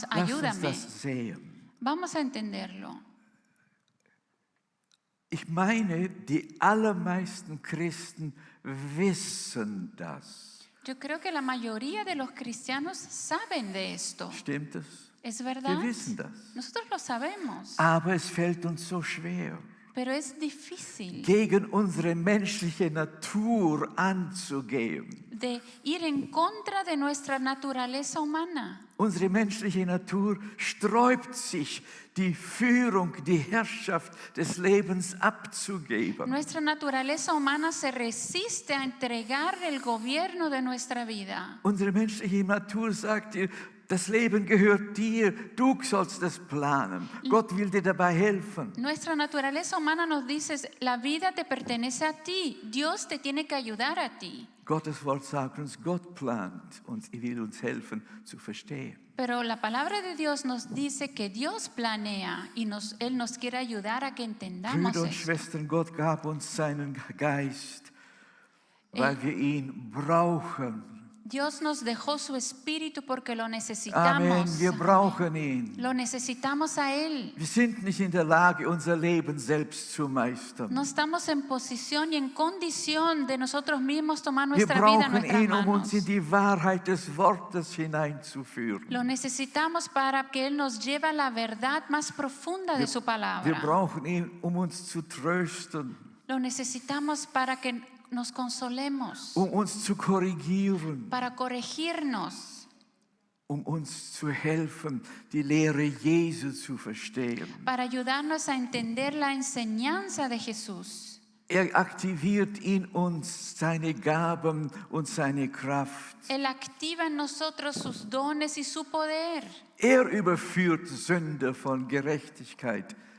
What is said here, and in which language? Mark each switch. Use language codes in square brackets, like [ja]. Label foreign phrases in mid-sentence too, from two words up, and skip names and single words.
[de] Lass uns [es] ayúdame. [de] das sehen. [es] Vamos a entenderlo. [de] Ich meine, die allermeisten Christen wissen das. [es] Yo creo que la mayoría de los cristianos saben de esto. [de] Stimmt es? [es] ¿Es verdad? [de] Wir wissen das. [es] Nosotros lo sabemos, [de] Aber es fällt uns so schwer, [es] pero es difícil [de] gegen unsere menschliche Natur anzugehen. [es] de ir en contra de nuestra naturaleza humana. [de] Unsere menschliche Natur sträubt sich, die Führung, die Herrschaft des Lebens abzugeben. [es] Nuestra naturaleza humana se resiste a entregar el gobierno de nuestra vida. [de] Unsere menschliche Natur sagt dir, das Leben gehört dir, du sollst es planen. Gott will dir dabei helfen. [es] Nuestra naturaleza humana nos dice, la vida te pertenece a ti, Dios te tiene que ayudar a ti. [de] Gottes Wort sagt uns, Gott plant und er will uns helfen zu verstehen. [es] Pero la palabra de Dios nos dice que Dios planea y Él nos quiere ayudar a que entendamos [de] Brüder und [es] esto. [de] Schwestern, Gott gab uns seinen Geist, weil wir ihn brauchen. [es] Dios nos dejó su espíritu porque lo [de] Amen, [es] necesitamos. [de] wir brauchen ihn. [es] Lo necesitamos a Él. [de] Wir sind nicht in der Lage, unser Leben selbst zu meistern. [es] No estamos en posición y en condición de nosotros mismos tomar [de] Wir [es] nuestra vida en [de] brauchen [es] nuestras [de] ihn, um uns [es] manos. [de] in die Wahrheit des Wortes hineinzuführen. [es] Lo necesitamos para que Él nos lleve a la verdad más profunda de su [de] Wir [es] palabra. [de] brauchen ihn, um uns zu trösten, [es] Lo necesitamos para que nos consolemos, [de] um uns zu korrigieren, [es] para corregirnos, [de] um uns zu helfen, die Lehre Jesu zu verstehen. [es] para ayudarnos a entender la enseñanza de Jesús. [de] Er aktiviert in uns seine Gaben und seine Kraft. [es] Él activa en nosotros sus dones y su poder. [de] Er überführt Sünder von Gerechtigkeit